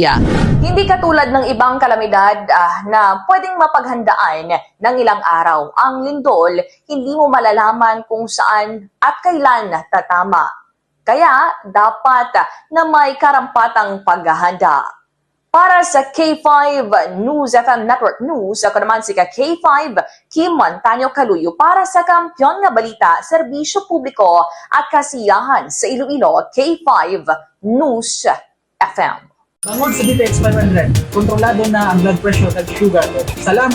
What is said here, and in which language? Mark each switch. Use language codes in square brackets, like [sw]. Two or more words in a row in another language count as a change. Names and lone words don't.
[tl] Hindi katulad ng ibang kalamidad na pwedeng mapaghandaan ng ilang araw. Ang lindol, hindi mo malalaman kung saan at kailan tatama. Kaya dapat na may karampatang paghahanda. Para sa K5 News FM Network News, ako naman si K5 Kim Montaño Caluyo para sa Kampiyon nga Balita, Serbisyo Publiko at Kasiyahan sa Iloilo, K5 News FM. [hil] Bangod sa DTX 500, kontrolado na ang blood pressure at sugar ko.